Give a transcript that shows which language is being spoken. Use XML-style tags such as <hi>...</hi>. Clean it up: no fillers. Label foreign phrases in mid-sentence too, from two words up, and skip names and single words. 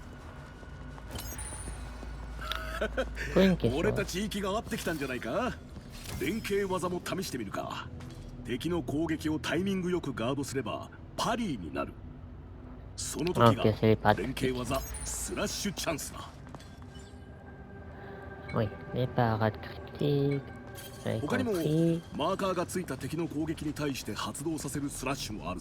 <fr>Une question.</fr> <ja>俺たち息が合ってきたんじゃないか。連携技も試してみるか。敵の攻撃をタイミングよくガードすればパリーになる。その時が</ja> <fr>Ok, c'est les</fr> <ja>連</ja> <fr>pratiques.</fr> <ja>携技スラッシュチャンスだ。</ja> <fr>Oui, les parades critiques. J'avais</fr> <ja>他にも</ja> <fr>compris.</fr> <ja>マーカーがついた敵の攻撃に対して発動させるスラッシュもあるぞ。</ja>